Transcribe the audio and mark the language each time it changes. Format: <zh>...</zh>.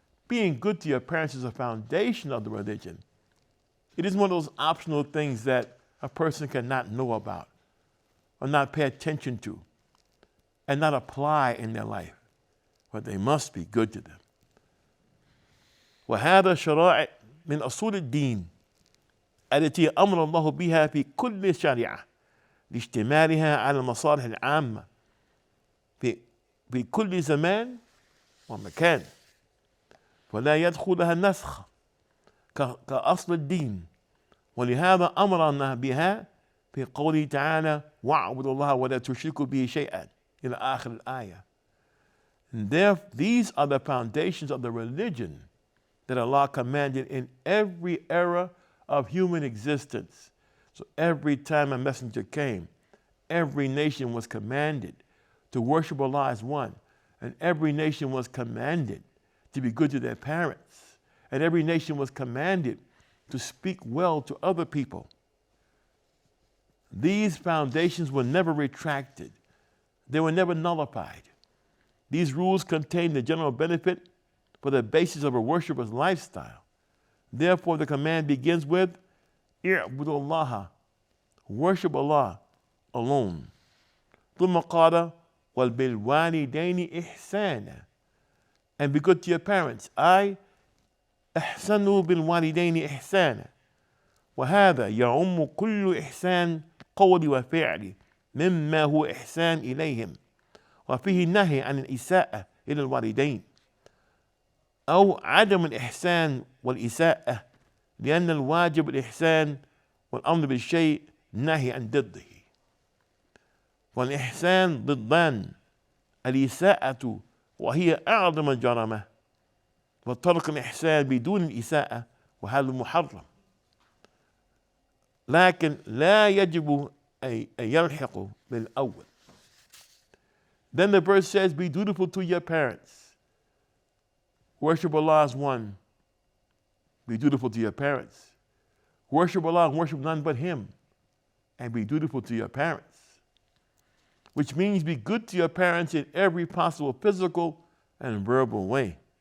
<en>Being good to your parents is a foundation of the religion. It isn't one of those optional things that a person cannot know about or not pay attention to and not apply in their life, but they must be good to them.</en> <ar>وهذا شرائع من أصول الدين التي أمر الله بها في كل شريعة لاشتمالها على المصالح العامة في كل زمان ومكان فلا يدخلها النسخ كأصل الدين ولهذا أمرنا بها في قوله تعالى واعبدوا الله ولا تشركوا به شيئا إلى آخر الآية.</ar> <en>And these are the foundations of the religion that Allah commanded in every era of human existence. So every time a messenger came, every nation was commanded to worship Allah as one. And every nation was commanded to be good to their parents. And every nation was commanded to speak well to other people. These foundations were never retracted. They were never nullified. These rules contain the general benefit for the basis of a worshiper's lifestyle. Therefore, the command begins with i'budullaha, worship Allah alone.</en> <ar>ثم قال وَالْبِالْوَالِدَيْنِ إِحْسَانًا,</ar> <en>and be good to your parents.</en> <ar>احسنوا بالوالدين إحسانا وهذا يعم كل إحسان قول وفعل مما هو إحسان إليهم وفيه النهي عن الإساءة إلى الوالدين أو عدم الإحسان والإساءة لأن الواجب الإحسان والأمر بالشيء نهي عن ضده. والإحسان ضدان الإساءة وهي أعظم الجريمة وترك الإحسان بدون الإساءة وهذا محرم لكن لا يجب أن يلحق بالأول.</ar> <en>Then the verse says, be dutiful to your parents. Worship Allah as one. Be dutiful to your parents. Worship Allah and worship none but Him. And be dutiful to your parents. Which means be good to your parents in every possible physical and verbal way.</en>